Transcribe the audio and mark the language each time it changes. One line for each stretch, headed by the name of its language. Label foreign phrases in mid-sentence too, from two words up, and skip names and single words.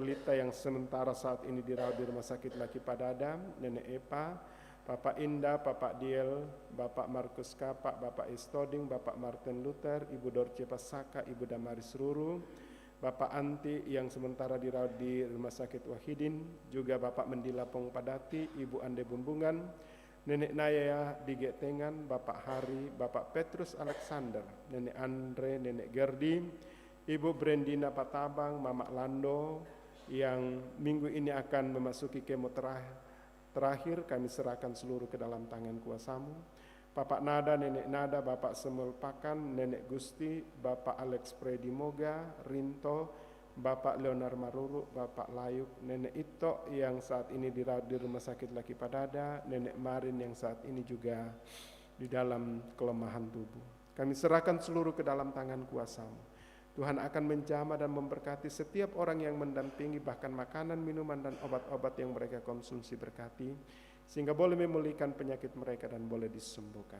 Indonesian: Lita yang sementara saat ini dirawat di Rumah Sakit Laki Padada, Nenek Epa, Bapak Indah, Bapak Diel, Bapak Markus Kapak, Bapak Estoding, Bapak Martin Luther, Ibu Dorce Pasaka, Ibu Damaris Ruru, Bapak Anti yang sementara dirawat di Rumah Sakit Wahidin, juga Bapak Mendila Pong Padati, Ibu Ande Bumbungan, Nenek Naya di Getengan, Bapak Hari, Bapak Petrus Alexander, Nenek Andre, Nenek Gerdi, Ibu Brendina Patabang, Mama Lando yang minggu ini akan memasuki kemo terakhir, kami serahkan seluruh ke dalam tangan kuasa-Mu. Bapak Nada, Nenek Nada, Bapak Semul Pakan, Nenek Gusti, Bapak Alex Predimoga, Rinto, Bapak Leonar Maruru, Bapak Layuk, Nenek Ito yang saat ini dirawat di Rumah Sakit Laki Padada, Nenek Marin yang saat ini juga di dalam kelemahan tubuh. Kami serahkan seluruh ke dalam tangan kuasa-Mu. Tuhan akan menjamah dan memberkati setiap orang yang mendampingi, bahkan makanan, minuman, dan obat-obat yang mereka konsumsi berkati, sehingga boleh memulihkan penyakit mereka dan boleh disembuhkan.